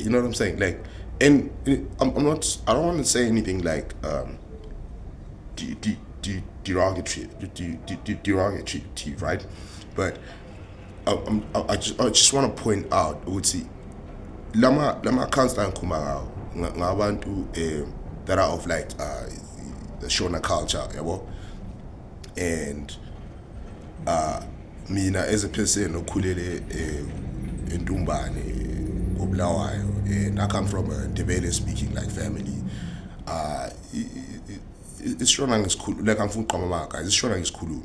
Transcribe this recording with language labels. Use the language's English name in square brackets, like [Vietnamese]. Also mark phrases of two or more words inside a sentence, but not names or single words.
[English] You know what I'm saying? Like, and I don't want to say anything like derogatory, right? But I just want to point out, I would see [North Ndebele] lama accounts la ngikhuluma ngawo ngabantu [English] that are of like the Shona culture, yabo. And mina as a person okhulele in Dumbane, Bulawayo, and I come from a Ndebele speaking like family. It's Shona is cool. Like I'm from Kamamaka. It's Shona is cool.